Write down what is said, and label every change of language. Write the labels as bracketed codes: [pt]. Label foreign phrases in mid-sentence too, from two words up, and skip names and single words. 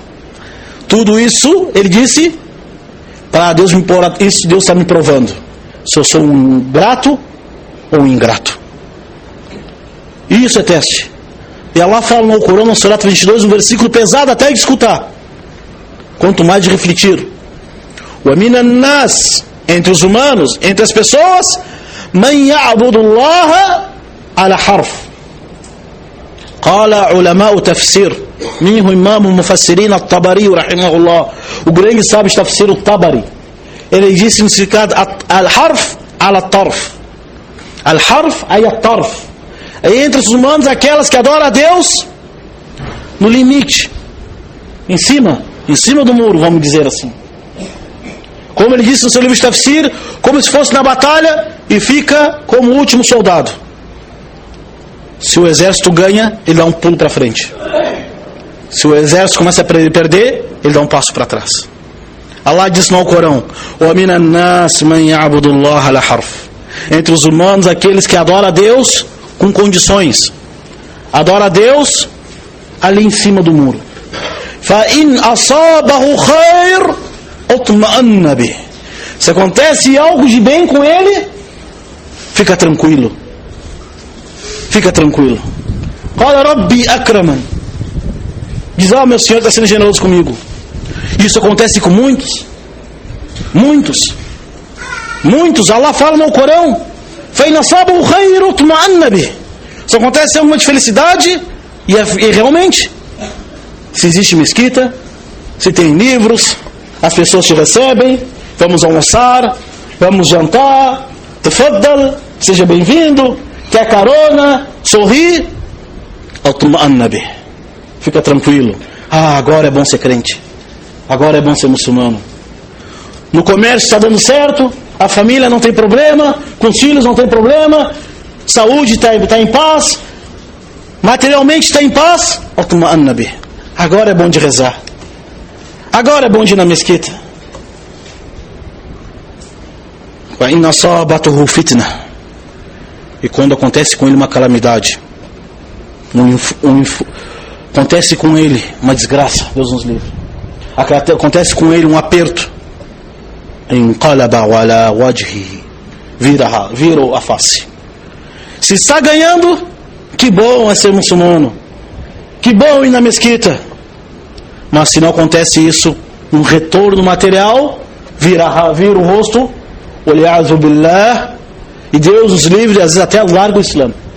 [pt] Tudo isso, ele disse, para Deus me pôr, isso Deus está me provando, se eu sou um grato ou um ingrato. Isso é teste. E Allah fala no Corão, no Surat 22, um versículo pesado até de escutar, quanto mais de refletir. [ar] وَمِنَ النَّاسِ, [pt] entre os humanos, entre as pessoas, [ar] مَنْ يَعْبُدُ اللَّهَ عَلَى حَرْفٍ. قال علماء التفسير، منهم إمام المفسرين الطبري رحمه الله, [pt] o grande sábio de tafsir, o Tabari. Ele disse no significado [ar] الحرف على طرف. الحرف أي الطرف. [pt] Entre os humanos, aquelas que adoram a Deus no limite, em cima do muro, vamos dizer assim. Como ele disse no seu livro de tafsir, como se fosse na batalha e fica como o último soldado. Se o exército ganha, ele dá um pulo para frente. Se o exército começa a perder, ele dá um passo para trás. Allah diz no Corão: [ar] "وَمِنَ النَّاسِ مَنْ يَعْبُدُ اللَّهَ عَلَى حَرْفٍ." [pt] Entre os humanos, aqueles que adoram a Deus com condições. Adora a Deus ali em cima do muro. [ar] فَإِنْ أَصَابَهُ خَيْرٌ اطْمَأَنَّ بِهِ. [pt] Se acontece algo de bem com ele, fica tranquilo. Fica tranquilo. [ar] قَالَ رَبِّي أَكْرَمًا. [pt] Diz: meu Senhor está sendo generoso comigo. Isso acontece com muitos. Muitos. Allah fala no Corão: [ar] فَإِنْ أَصَابَهُ خَيْرٌ اطْمَأَنَّ بِهِ. [pt] Se acontece alguma de felicidade, e realmente, se existe mesquita, se tem livros, as pessoas te recebem, vamos almoçar, vamos jantar, tafaddal, seja bem-vindo, quer carona, sorri, [ar] اطْمَأَنَّ بِهِ. [pt] Fica tranquilo. Agora é bom ser crente, agora é bom ser muçulmano. No comércio está dando certo, a família não tem problema, com os filhos não tem problema, saúde está em paz, materialmente está em paz. Agora é bom de rezar, agora é bom de ir na mesquita. E quando acontece com ele uma calamidade, acontece com ele uma desgraça, Deus nos livre, acontece com ele um aperto, [ar] انْقَلَبَ عَلَى وَجْهِهِ, [pt] virou a face. Se está ganhando, que bom é ser muçulmano, que bom ir na mesquita. Mas se não acontece isso, um retorno material, vira o rosto, olhado billah, e Deus os livre, às vezes até larga o Islã.